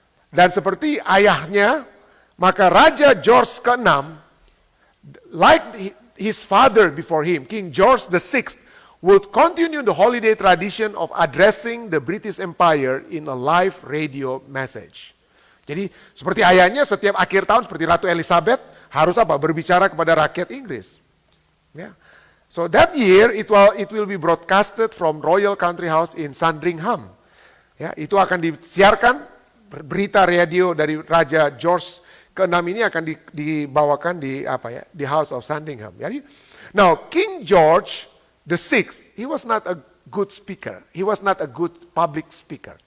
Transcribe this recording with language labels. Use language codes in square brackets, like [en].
[id] Dan seperti ayahnya, maka Raja George ke-6, [en] like his father before him, King George VI, would continue the holiday tradition of addressing the British Empire in a live radio message. [id] Jadi seperti ayahnya setiap akhir tahun seperti Ratu Elizabeth harus apa? Berbicara kepada rakyat Inggris. Ya. [en] So that year it will be broadcasted from Royal Country House in Sandringham. [id] Ya, itu akan disiarkan berita radio dari Raja George ke-6 ini akan dibawakan di di House of Sandringham. [en] Jadi, now King George the Sixth, he was not a good speaker. He was not a good public speaker.